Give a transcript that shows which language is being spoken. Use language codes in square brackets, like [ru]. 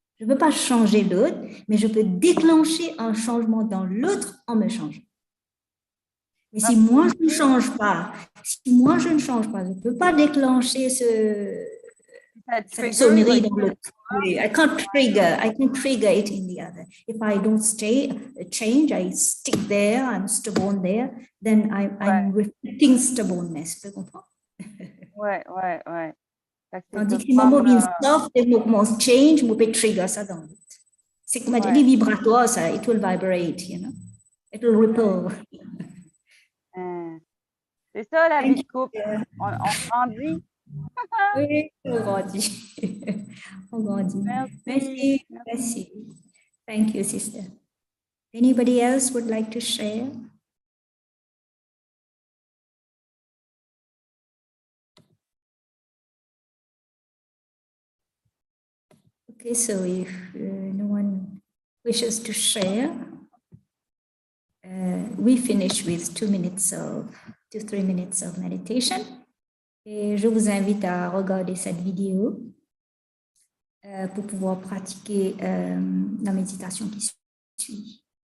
[fr] Je ne peux pas changer l'autre, mais je peux déclencher un changement dans l'autre en me changeant. Mais si moi, je ne change pas, je ne peux pas déclencher cette sonnerie dans l'autre. [en] I can't trigger it in the other. If I don't change, I stick there, I'm stubborn there, then I'm reflecting stubbornness. [fr] Tu comprends? Ouais. Tandis que si mon mot soft et mon change, je peux trigger ça dans l'autre. C'est comme les vibratoires, ça, [en] it will vibrate, you know? It will ripple. [fr] C'est ça, la vie de couple. On grandit. Oui, on grandit. On grandit. Merci. [en] Thank you, sister. Anybody else would like to share? Okay, so if no one wishes to share, we finish with 2 to 3 minutes of meditation. [fr] Et je vous invite à regarder cette vidéo pour pouvoir pratiquer la méditation qui suit.